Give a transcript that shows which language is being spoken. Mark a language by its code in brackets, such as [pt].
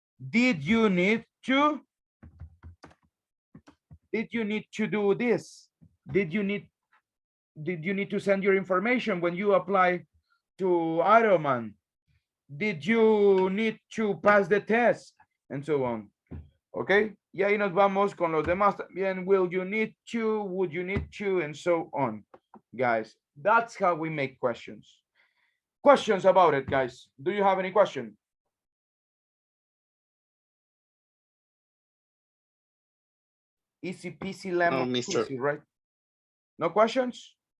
[en] Did you need to? Did you need to do this? Did you need to send your information when you apply to Ironman? Did you need to pass the test? And so on. Okay. [es] Y ahí nos vamos con los demás también. [en] Will you need to? Would you need to? And so on. Guys, that's how we make questions. Questions about it, guys. Do you have any question? Easy peasy lemon mister. squeezy, right? No questions?